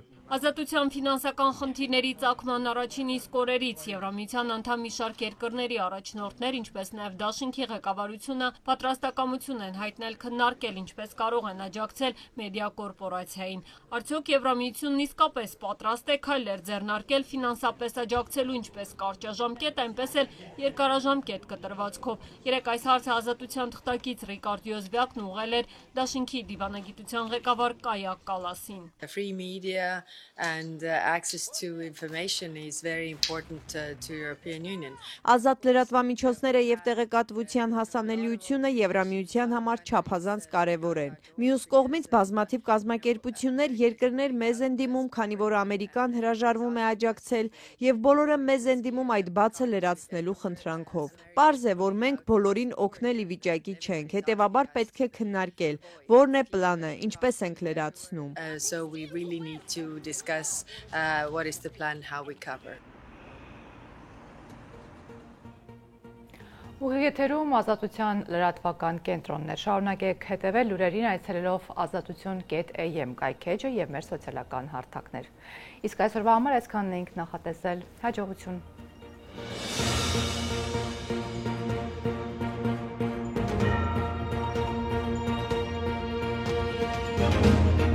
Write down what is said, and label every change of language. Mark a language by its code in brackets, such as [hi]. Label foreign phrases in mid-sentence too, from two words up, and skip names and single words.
[hy] Ազատության ֆինանսական խնդիրների ծագման առաջին իսկ օրերից Եվրամիության անդամ մի շարք երկրների առաջնորդներ, ինչպես նաև դաշինքի ղեկավարությունը պատրաստակամություն են հայտնել քննարկել, ինչպես կարող են աջակցել մեդիա կորպորացիային։ Արդյոք Եվրամիությունն իսկապես պատրաստ է քայլեր ձեռնարկել ֆինանսապես աջակցելու ինչպես կարճաժամկետ, այնպես էլ երկարաժամկետ կտրվածքով։ Երեկ այս հարցը ազատության թղթակից Ռիկարդ Յոզվյակն ուղղել էր դաշինքի դիվանագիտության ղեկավար Կայա Կալասին։ [en] And access to information is very important to European Union. [hy] Ազատ լրատվամիջոցները և տեղեկատվության հասանելիությունը Եվրամիության համար չափազանց կարևոր են։ Մյուս կողմից բազմաթիվ կազմակերպություններ, երկրներ մեզ են դիմում, քանի որ Ամերիկան հրաժարվում է աջակցել և բոլորը մեզ են դիմում այդ բացը լրացնելու խնդրանքով։ Պարզ է, որ մենք բոլորին օգնել ի վիճակի չենք, հետևաբար պետք է քննարկել, որն է պլանը, ինչպես ենք լրացնում։ [en] So we really need to discuss what is the plan, how we cover. [hy] Ուղիեթերում ազատության լրատվական կենտրոններ, շարունակեք հետևել լուրերին այցելելով azatutyon.am կայքեջը և մեր սոցիալական հարթակներ։ Իսկ այսօրվա համար այսքանն ենք նախատեսել, հաջողություն։